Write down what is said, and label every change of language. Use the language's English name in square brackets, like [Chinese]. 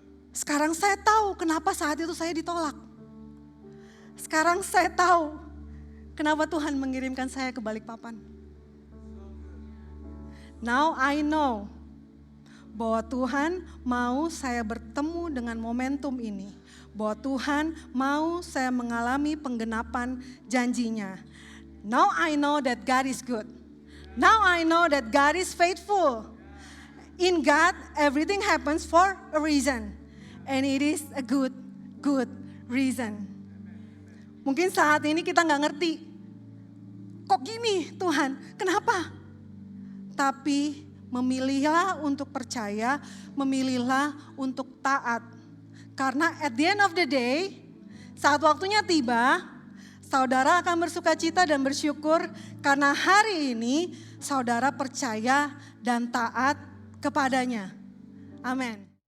[Indonesian] Sekarang saya tahu kenapa saat itu saya ditolak. Sekarang saya tahu kenapa Tuhan mengirimkan saya ke Balikpapan. [English] Now I know [Indonesian] bahwa Tuhan mau saya bertemu dengan momentum ini. Bahwa Tuhan mau saya mengalami penggenapan janjinya. [English] Now I know that God is good. Now I know that God is faithful. In God, everything happens for a reason. And it is a good reason. [Indonesian] Mungkin saat ini kita gak ngerti. Kok gini Tuhan? Kenapa? Tapi memilihlah untuk percaya, memilihlah untuk taat. Karena [English] at the end of the day, [Indonesian] saat waktunya tiba, saudara akan bersukacita dan bersyukur karena hari ini saudara percaya dan taat kepadanya. Amin.